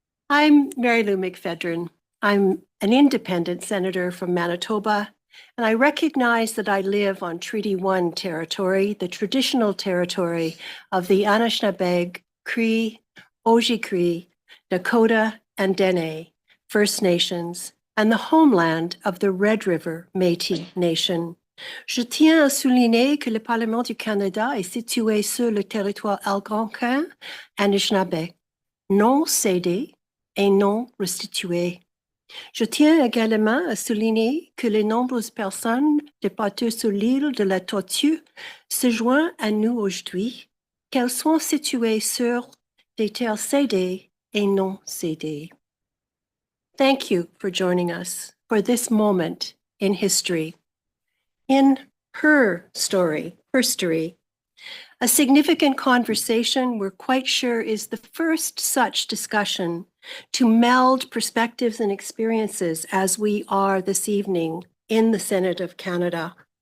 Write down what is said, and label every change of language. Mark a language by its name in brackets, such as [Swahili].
[English] I'm Marilou McPhedran. I'm an independent senator from Manitoba, and I recognize that I live on Treaty 1 territory, the traditional territory of the Anishinaabe, Cree, Oji-Cree, Dakota, and Dene First Nations, and the homeland of the Red River Métis Nation. [French] Je tiens à souligner que le Parlement du Canada est situé sur le territoire algonquin Anishinaabe, non cédé et non restitué. Je tiens également à souligner que les nombreuses personnes débattue sur l'île de la Tortue se joignent à nous aujourd'hui, qu'elles soient situées sur des terres cédées et non cédées. [English] Thank you for joining us for this moment in history. In her story, a significant conversation we're quite sure is the first such discussion to meld perspectives and experiences as we are this evening in the Senate of Canada.